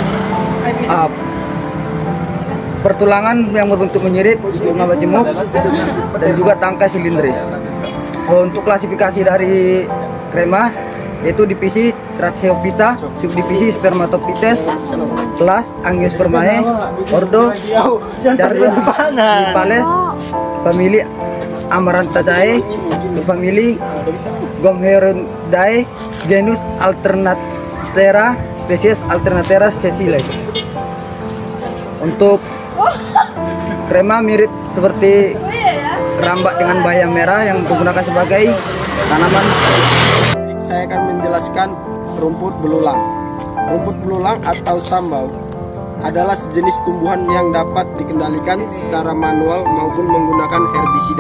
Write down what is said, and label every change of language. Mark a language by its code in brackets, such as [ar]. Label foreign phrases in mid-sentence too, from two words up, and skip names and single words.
[id] Pertulangan yang berbentuk menyirit, bunga majemuk, dan juga tangkai silindris. Untuk klasifikasi dari krema, yaitu divisi Tracheophyta, subdivisi Spermatophytes, kelas Angiospermae, ordo Chardiopales, famili Amarantaceae, subfamili Gomherodidae, genus Alternatera, spesies Alternatera sessile. Untuk krema mirip seperti kerambat dengan bayam merah yang digunakan sebagai tanaman. Saya akan menjelaskan rumput belulang. Rumput belulang atau sambau adalah sejenis tumbuhan yang dapat dikendalikan secara manual maupun menggunakan herbisida.